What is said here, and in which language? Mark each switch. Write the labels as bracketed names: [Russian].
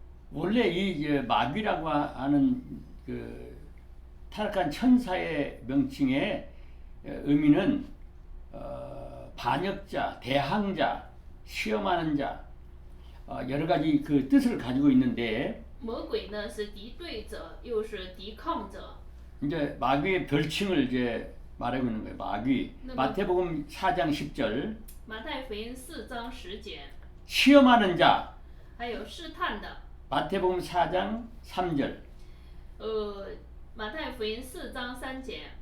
[Korean] 원래 이 마귀라고 하는 그 타락한 천사의 명칭의 의미는 반역자, 대항자, 시험하는 자, 여러 가지 그 뜻을 가지고 있는데, [Chinese] 魔鬼呢是敌对者，又是抵抗者。 [Korean] 이제 마귀의 별칭을 이제 말하고 있는 거예요. 마귀. 마태복음 4장 10절. [Chinese] 马太福音4章10节， [Korean] 시험하는 자. [Chinese] 还有试探的。 [Korean] 마태복음 4장 3절. [Chinese] 马太福音4章3节，